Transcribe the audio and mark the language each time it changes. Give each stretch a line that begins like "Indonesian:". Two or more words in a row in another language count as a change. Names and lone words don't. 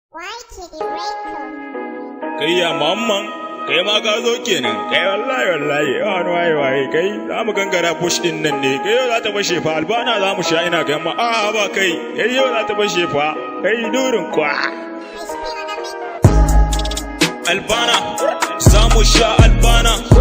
English: Why did you break them?
Hausa: Kai ya mamman, kai ma ka zo kenan. Kai wallahi, wallahi, yawa wani waye, waye, kai za mu gangara bush din nan ne. Kai yau za ta fashe fa, Albana za mu sha ina ga ma. A'a, ba kai, kai yau za ta fashe fa. Kai durin kwa.
English: I spin on a mix.
Hausa: Albana, za mu sha Albana.